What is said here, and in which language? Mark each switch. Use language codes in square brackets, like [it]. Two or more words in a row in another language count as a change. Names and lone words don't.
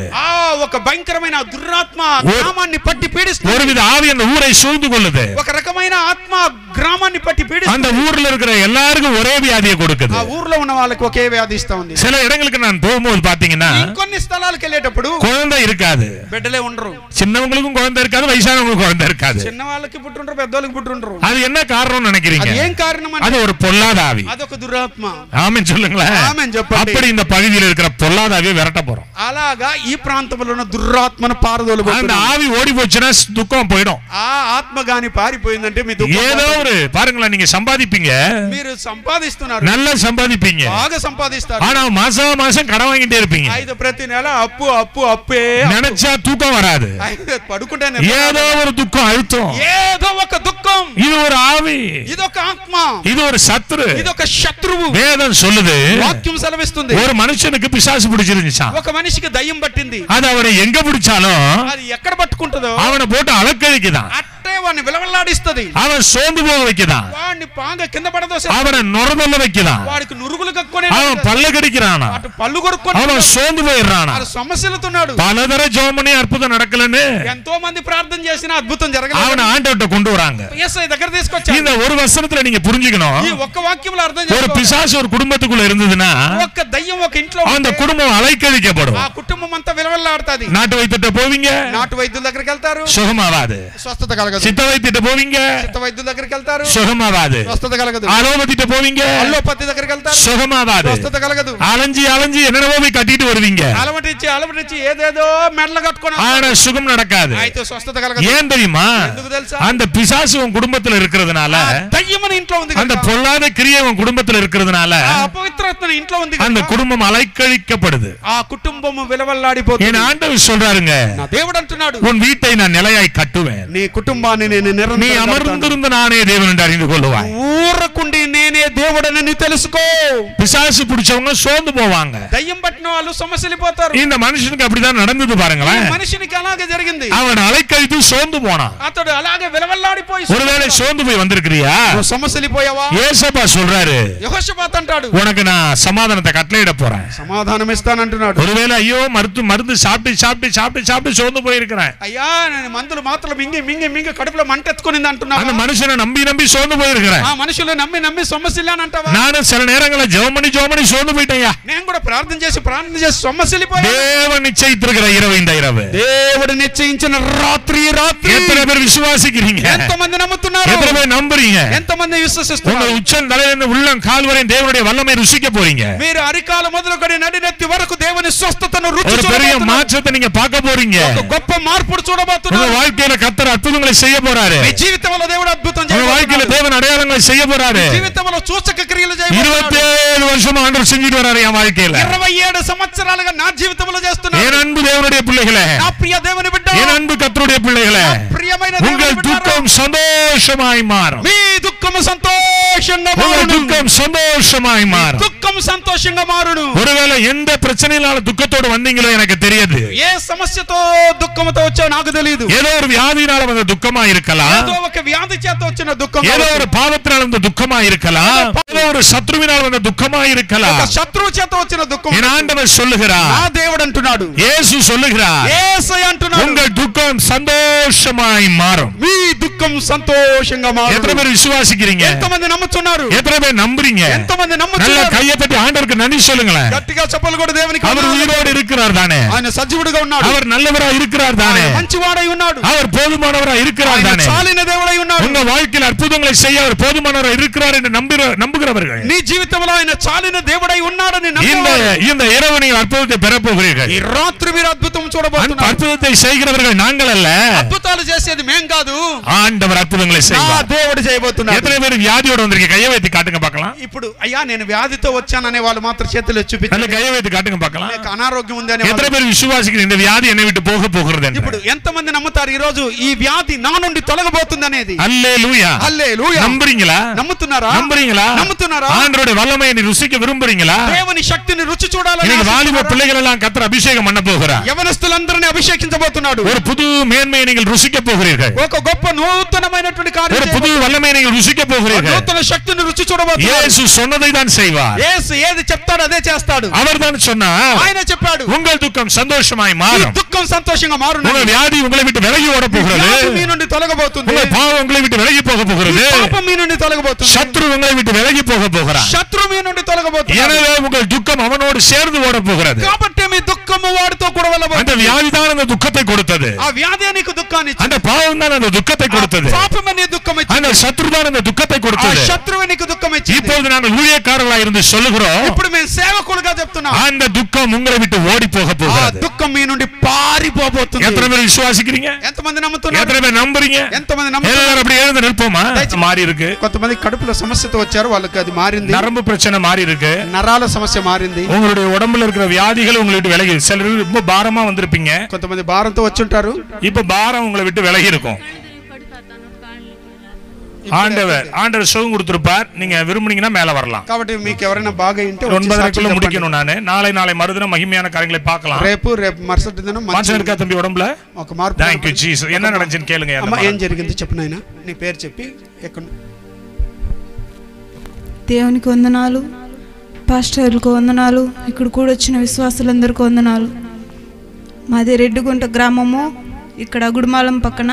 [te] ఒక భయంకరమైన దురాత్మ గ్రామాన్ని పట్టి పీడిస్తుంది. [ta] ஒருவித ஆவி அந்த ஊரை சூழ்ந்து கொள்ளுது. [te] ఒక రకమైన ఆత్మ గ్రామాన్ని పట్టి పీడిస్తుంది. [ta] அந்த ஊர்ல இருக்கிற எல்லாருக்கும் ஒரே வியாதியை கொடுக்குது. [te] ఆ ఊర్లో ఉన్న వాళ్ళకి ఒకే వ్యాధి ఇస్తా ఉంది. [ta] சில இடங்களுக்கு நான் போகும்போது பாத்தீங்கன்னா [te] ఇంకొన్ని స్థలాలకు వెళ్ళేటప్పుడు [ta] குழந்தை இருக்காது. [te] బిడ్డలే ఉండరు. [ta] சின்னவங்களுக்கும் குழந்தை இருக்காது, వయసానவங்களுக்கும் குழந்தை இருக்காது. [te] చిన్న వాళ్ళకి పుట్టుంటారు, పెద్దవాళ్ళకి పుట్టుంటారు. [ta] அது என்ன காரணம் நினைக்கிறீங்க? [te] అది ఏం కారణం అంటే [ta] அது ஒரு பொல்லாத ஆவி. [te] అదొక దురాత్మ. [ta] ஆமென் சொல்லுங்களேன். [te] ఆమేన్ చెప్పండి. [ta] அப்படி இந்த பகுதியில் இருக்கிற பொல்லாத ஆவியை விரட்ட போறோம். [te] అలాగా ఈ ప్రాంతంలో ఉన్న దురాత్మను పారదోలు [ta] அந்த ஆவி ஓடி போச்சுன்னா துக்கம் போயிடும். [te] ఆ ఆత్మ గాని పారిపోయిందంటే మీ దుఃఖం [ta] ஏதோ ஒரு பாருங்களேன், நீங்க சம்பாதிப்பீங்க, [te] మీరు సంపాదిస్తున్నారు, [ta] நல்லா சம்பாதிப்பீங்க, [te] బాగా సంపాదిస్తారు, [ta] ஆனா மாசம் மாசம் கடன் வாங்கிட்டே இருப்பீங்க. [te] అయితే ప్రతి నెల అప్పు అప్పు అప్పే, [ta] நினைச்சா தூக்கம் வராது, [te] పడుకుంటే [ta] ஏதோ ஒரு துக்கம் அழுத்தம், [te] ఏదో ఒక దుఃఖం. [ta] இது ஒரு ஆவி, [te] ఇది ఒక ఆత్మ, [ta] இது ஒரு சத்துரு. [te] ఇది ఒక శత్రువు. [ta] வேதம் சொல்லுது, [te] వాక్యం సెలవిస్తుంది, [ta] ஒரு மனுஷனுக்கு பிசாசு பிடிச்சிருந்துச்சாம். [te] ఒక మనిషికి దయ్యం పట్టింది. [ta] அது அவனை எங்க பிடிச்சாலும் [te] అది ఎక్కడ పట్టుకుంటుందో [ta] அவனை போட்டு அலக்கழிக்குதான், [te] అట్టే వాడిని విలవల్లాడిస్తది, [ta] அவன் சோர்ந்து போக வைக்குதான், [te] వాడిని పాంగ కింద పడదోసే, [ta] அவனை நுரதல்ல வைக்குதான், [te] వాడికి నురుగులు కక్కునే, [ta] அவன் பல்ல கடிக்கிறானா, [te] అటు పళ్ళు కొరుక్కొని [ta] அவன் சோர்ந்து போயிடுறானா. [te] ఆ సమస్యలతోన్నాడు. [ta] பலதர ஜோமனி அற்புதம் நடக்கலன்னு [te] ఎంతో మంది ప్రార్థన చేసినా అద్భుతం జరగలేదు. [ta] அவனை ஆண்டவர்ட்ட கொண்டு வராங்க. [te] యేసయ్య దగ్గర తీసుకొచ్చారు. [ta] இந்த ஒரு வசனத்துல நீங்க புரிஞ்சுக்கணும், [te] ఈ ఒక్క వాక్యంలో అర్థం [ta] ஒரு [te] చేసుకోవాలి. [ta] பிசாசு ஒரு குடும்பத்துக்குள்ள இருந்ததுன்னா [te] ఒక్క దయ్యం ఒక ఇంట్లో [ta] அந்த [te] ఉంటే [ta] குடும்பம் அலைக்கழிக்கப்படும். [te] ఆ కుటుంబం అంతా విలవల్లాడుతది. [ta] நாட்டு வைத்திட்ட போவீங்க, [te] నాటు వైద్యుల దగ్గరికి వెళ్తారు, [ta] சுகமாவாது. [te] స్వస్థత కలగదు. [ta] சித்த வைத்திட்ட போவீங்க, [te] చిత్త వైద్యుల దగ్గరికి వెళ్తారు, [ta] சுகமாவாது. [te] స్వస్థత కలగదు. [ta] அலோபதிட்ட போவீங்க, [te] అల్లోపతి దగ్గరికి వెళ్తారు, [ta] சுகமாவாது. [te] స్వస్థత కలగదు. [ta] அலைஞ்சி அலைஞ்சி என்னென்னவோ போய் கட்டிட்டு வருவீங்க, [te] అలమటిచ్చి ఏదేదో మెడలు కట్టుకొని [ta] ஆனா சுகம் நடக்காது. [te] అయితే స్వస్థత కలగదు. [ta] ஏன் தெரியுமா? [te] ఎందుకు తెలుసా? [ta] அந்த பிசாசு உன் குடும்பத்துல இருக்கிறதுனால, [te] దయ్యం మన ఇంట్లో ఉంది [ta] அந்த [te] కనుక, [ta] பொல்லாத கிரியை உன் குடும்பத்துல இருக்கிறதுனால [te] ఆ అపవిత్రత్వం ఇంట్లో ఉంది [ta] அந்த [te] కనుక, [ta] குடும்பம் அலைக்கழிக்கப்படுது. [te] ఆ కుటుంబము విలవల్లాడిపోతుంది. [ta] என் ఆండவர் சொல்றாருங்க, [te] నా దేవుడు అంటున్నాడు, [ta] உன் வீட்டை நான் நிலையாய் கட்டுவேன், [te] నీ కుటుంబాన్ని నేను [ta] நீ [te] నిరంతరం కడతాను. [ta] அமர்ந்திருந்த நானே தேவன் என்று அறிந்து கொள்ளுவாய். [te] ఊరకుండి నేనే దేవుడని నీ తెలుసుకో. [ta] பிசாசு பிடிச்சவங்க சோர்ந்து போவாங்க. [te] దయ్యం పట్టిన వాళ్ళు సమస్యలిపోతారు. [ta] இந்த மனுஷனுக்கு அப்படிதான் நடந்தது பாருங்களேன். [te] మనిషినికి అలాగే జరిగింది. [ta] அவன் அலைக்கழித்து சோர்ந்து போனான். [te] అతడు అలాగే విలవల్లాడిపోయి, [ta] ஒருவேளை சோர்ந்து போய் வந்திருக்கிறியா? [te] నువ్వు సమస్యలిపోయావా? [ta] ஏசப்பா சொல்றாரு, [te] యెహోషాపాతు అంటాడు, [ta] உனக்கு நான் சமாதானத்தை கட்டளையிட போறேன். [te] సమాధానం ఇస్తానంటున్నాడు. [ta] ஒருவேளை ஐயோ மருந்து சாப்பிட்டு சாப்பிட்டு சாப்பிட்டு சாப்பிட்டு சோர்ந்து போயிருக்கிறேன், [te] అయ్యా నేను మందులు మాత్రలు మింగి మింగి మింగి కడుపులో మంట ఎత్తుకునింది అంటున్నావా? [ta] அந்த மனுஷனை நம்பி நம்பி சோர்ந்து போயிருக்கிறேன். [te] ఆ మనుషులు నమ్మి నమ్మి సమస్యలు అని అంటావా? [ta] நானும் சில நேரங்களில் ஜெபமணி சோர்ந்து போயிட்டேயா. [te] నేను కూడా ప్రార్థన చేసి సమస్యలిపోయా. [ta] தேவன் நிச்சயித்திருக்கிற இரவு இந்த இரவு, [te] దేవుడు నిశ్చయించిన రాత్రి రాత్రి. [ta] எத்தனை பேர் விசுவாசிக்கிறீங்க? [te] ఎంతమంది నమ్ముతున్నారు? [ta] எத்தனை பேர் நம்புறீங்க? [te] ఎంతమంది [ta] உங்க [te] విశ్వసిస్తున్నారు? [ta] உச்சம் தலையிலிருந்து உள்ளம் கால் வரை தேவனுடைய வல்லமை ருசிக்க போறீங்க. [te] మీరు అరికాల మొదలుకొని నడినెత్తి వరకు దేవుని స్వస్థతను రుచి [ta] ஒரு பெரிய [te] చూడబోతున్నారు. [ta] மாற்றத்தை நீங்க பார்க்க போறீங்க. [te] ఒక గొప్ప మార్పును [ta] உங்க [te] చూడబోతున్నారు. [ta] வாழ்க்கையில கர்த்தர் அற்புதங்களை செய்ய போறாரு. [te] మీ జీవితంలో దేవుడు అద్భుతం [ta] உங்க வாழ்க்கையில [te] చేయబోతున్నాడు. [ta] தேவன் அடையாளங்களை செய்ய போறாரு. [te] జీవితంలో సూచక క్రియలు చేయబోతున్నాడు. [ta] 27 வருஷமா ஆண்டவர் செஞ்சிட்டு வராரு என் வாழ்க்கையில. [te] 27 సంవత్సరాలుగా నా జీవితంలో చేస్తున్నాడు. [ta] என் அன்பு தேவனுடைய பிள்ளைகளே, [te] నా ప్రియ దేవుని బిడ్డ, [ta] என் அன்பு கர்த்தருடைய பிள்ளைகளே, [te] ప్రియమైన [ta] உங்கள் [te] దేవుని బిడ్డ, [ta] துக்கம் சந்தோஷமாய் மாறும். [te] మీ దుఃఖము సంతోషంగా [ta] உங்கள் [te] మారును. [ta] துக்கம் சந்தோஷமாய் மாறும். [te] దుఃఖం సంతోషంగా మారును. [ta] ஒருவேளை எந்த பிரச்சனையினால துக்கத்தோடு வந்தீங்களோ எனக்கு தெரியாது. [te] ఏ సమస్యతో దుఃఖంతో వచ్చావో నాకు తెలియదు. [ta] ஏதோ ஒரு வியாதினால வந்த துக்கமா இருக்கலாம், [te] ఏదో ఒక వ్యాధి చేత వచ్చిన దుఃఖం, [ta] ஏதோ ஒரு பாவத்தினால வந்த துக்கமா இருக்கலாம், ஏதோ ஒரு சத்ருவினால் வந்த துக்கமா [te] ఒక [ta] இருக்கலாம். [te] శత్రువు చేత వచ్చిన దుఃఖం. [ta] என் ஆண்டவர் சொல்லுகிறார், [te] నా దేవుడు అంటున్నాడు, [ta] இயேசு சொல்லுகிறார், [te] యేసయ్య అంటున్నాడు, [ta] உங்கள் துக்கம் சந்தோஷமாய் மாறும். [te] మీ దుఃఖం సంతోషంగా [ta] எத்தனை [te] మారును. [ta] பேர் விசுவாசிக்கிறீங்க? [te] ఎంతమంది నమ్ముతున్నారు? [ta] எத்தனை பேர் நம்புறீங்க? [te] ఎంతమంది [ta] நல்ல [te] నమ్ముతున్నారు? [ta] கையை தட்டி ஆண்டவருக்கு நன்றி சொல்லுங்களேன். [te] గట్టిగా చెప్పలు కూడా దేవునికి [ta] அவர் [te] వందనాలు. [ta] உயிரோடு இருக்கிறார் தானே, [te] ఆయన సజీవుడిగా ఉన్నాడు. [ta] அவர் நல்லவரா இருக்கிறார் தானே, [te] ఆయన మంచివాడై ఉన్నాడు. [ta] அவர் போதுமானவரா இருக்கிறார் [te] ఆయన [ta] தானே. [te] చాలిన దేవుడై ఉన్నాడు. [ta] உங்க வாழ்க்கையில் அற்புதங்களை செய்ய அவர் போதுமானவரா இருக்கிறார் என்று நம்புகிறவர்கள் [te] నీ జీవితంలో ఆయన చాలిన దేవుడై ఉన్నాడని [ta] இந்த [te] నమ్మేవారు. [ta] இந்த இரவு நீங்கள் அற்புதத்தை பெற போகிறீர்கள். [te] ఈ రాత్రి మీరు అద్భుతం [ta] அந்த [te] చూడబోతున్నారు. [ta] அற்புதத்தை செய்கிறவர்கள் நாங்கள் அல்ல, [te] అద్భుతాలు చేసేది మేం కాదు, [ta] ஆண்டவர் అద్భుతங்களை [te] నా [ta] செய்வார். [te] దేవుడు చేయబోతున్నాడు. [ta] எத்தனை பேர் வியாதியோட வந்திருக்கீங்க? கையை வைத்து காட்டுங்க பார்க்கலாம். [te] ఇప్పుడు అయ్యా నేను వ్యాధితో వచ్చాననే వాళ్ళు మాత్రం చేతులు [ta] நல்ல [te] చూపించాలి. [ta] கையை வைத்து காட்டுங்க பார்க்கலாம். [te] నాకు అనారోగ్యం ఉంది అనే [ta] எத்தனை பேர் விசுவாசிக்கிறீங்க இந்த வியாதி என்னை விட்டு போக போகிறது என்று? [te] ఇప్పుడు ఎంతమంది నమ్ముతారు ఈ రోజు ఈ వ్యాధి నా నుండి తొలగబోతుంది అనేది? [ta] அல்லேலூயா. [te] హల్లెలూయా. [ta] நம்புறீங்களா? [te] నమ్ముతున్నారా? [ta] நம்புறீங்களா? [te] నమ్ముతున్నారా? [ta] ஆண்டவருடைய வல்லமையை நீ ருசிக்க விரும்புறீங்களா? [te] దేవుని శక్తిని రుచి చూడాలని [ta] இன்னைக்கு வாலிப [te] ఆశిస్తున్నారా? [ta] பிள்ளைகள் எல்லாம் கர்த்தர் அபிஷேகம் பண்ண போகிறார். [te] యవనస్తులందరినీ అభిషేకించబోతున్నాడు. [ta] ஒரு புது மேன்மையை நீங்கள் ருசிக்க போகிறீர்கள். [te] ఒక గొప్ప నూతనమైనటువంటి [ta] ஒரு [te] కార్యం [ta] புது வல்லமையை நீங்கள் ருசிக்க போகிறீர்கள். [te] నూతన శక్తిని రుచి చూడబోతున్నాడు. [ta] இயேசு சொன்னதை தான் செய்வார். [te] యేసు ఏది చెప్తాడో అదే చేస్తాడు. [ta] அவர்தான் சொன்னார், [te] ఆయన చెప్పాడు, [ta] உங்கள் துக்கம் சந்தோஷமாய் [te] ఈ [ta] மாறும். [te] దుఃఖం సంతోషంగా మారును. [ta] உங்கள் வியாதி உங்களை விட்டு விலகி ஓட போகிறது. [te] వ్యాధి మీ నుండి తొలగబోతుంది. [ta] உங்கள் பாவம் உங்களை விட்டு விலகி போக போகிறது. [te] ఈ పాపం మీ నుండి తొలగబోతుంది. [ta] சத்ரு உங்களை விட்டு விலகி போக போகிறார். [te] శత్రువు మీ నుండి తొలగబోతుంది. [ta] எனவே உங்கள் துக்கம் அவனோடு சேர்ந்து ஓட போகிறது. [te] కాబట్టి మీ దుఃఖము వాడితో కూడా [ta] அந்த [te] వెళ్ళబోతుంది. [ta] வியாதி தான் அந்த துக்கத்தை கொடுத்தது. [te] ఆ వ్యాధి నీకు దుఃఖాన్ని ఇచ్చింది. [ta] அந்த பாவம் தான் அந்த துக்கத்தை கொடுத்தது. [te] పాపమే నీ దుఃఖం ఇచ్చింది. [ta] அந்த சத்ரு தான் அந்த துக்கத்தை [te] ఆ [ta] கொடுத்தது. [te] శత్రువు నీకు దుఃఖం ఇచ్చింది. [ta] இப்பொழுது இப்பொழுது நாங்கள் ஊழியக்காரர்களாக இருந்து சொல்லுகிறோம், [te] ఇప్పుడు మేము సేవకులుగా చెప్తున్నాం, [ta] அந்த துக்கம் உங்களை விட்டு ஓடி போக போகிறது. [te] దుఃఖం మీ నుండి పారిపోబోతుంది. [ta] எத்தனை பேர் விசுவாசிக்கிறீங்க? [te] ఎంతమంది నమ్ముతున్నారు? [ta] எத்தனை பேர் நம்புறீங்க? [te] ఎంతమంది నమ్ముతున్నారు? [ta] எல்லாரும் அப்படியே எழுந்து நிற்போமா? மாறி இருக்கு. [te] కొంతమంది కడుపులో సమస్యతో వచ్చారు, వాళ్ళకి అది మారింది. [ta] நரம்பு பிரச்சனை மாறி இருக்கு. [te] నరాల సమస్య మారింది. [ta] உங்களுடைய உடம்புல இருக்கிற வியாதிகள் உங்களை விட்டு விலகி, சிலர் ரொம்ப பாரமா வந்திருப்பீங்க, [te] కొంతమంది భారంతో వచ్చి ఉంటారు, [ta] இப்ப பாரம் உங்களை விட்டு விலகி இருக்கும். ஆண்டவர் சுகம் கொடுத்திருப்பார், நீங்க விரும்புனீங்கன்னா மேல வரலாம். [te] కాబట్టి మీకు ఎవరైనా బాగా ఉంటే [ta] 9:30க்குள்ள முடிக்கணும். நாளை மறுதினம் மகிமையான காரியங்களை பார்க்கலாம். [te] రేపు మరుసటి దినం [ta] మంచి இருக்கா தம்பி உடம்புல [te] ఒక మార్పు. [en] Thank you Jesus. [ta] என்ன நடந்துச்சுன்னு கேளுங்க. [te] అమ్మ ఏం జరిగింది చెప్పు నాయనా, నీ పేరు చెప్పి ఎక్కడ. దేవునికి వందనాలు, పాస్టర్లకు వందనాలు, ఇక్కడ కూడా వచ్చిన విశ్వాసులందరికీ వందనాలు. మాది రెడ్డిగుంట గ్రామము, ఇక్కడ గుడిమాలం పక్కన.